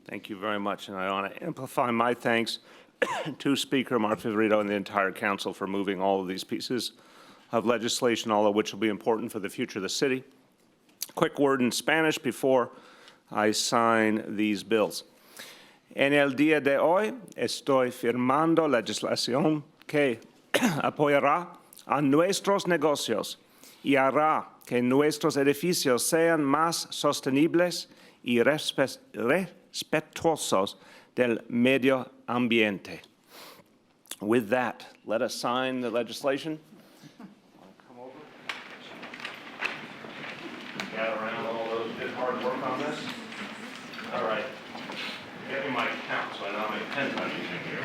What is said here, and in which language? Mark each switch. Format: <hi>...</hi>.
<en>Thank you very much, and I want to amplify my thanks to Speaker Mark Viverito and the entire council for moving all of these pieces of legislation, all of which will be important for the future of the city. Quick word in Spanish before I sign these bills.</en> <es>En el día de hoy estoy firmando legislación que apoyará a nuestros negocios y hará que nuestros edificios sean más sostenibles y respetuosos del medio ambiente.</es> <en>With that, let us sign the legislation. Come over. Gather around all those who did hard work on this. All right. Give me my count so I know how many pens I'm using here.</en>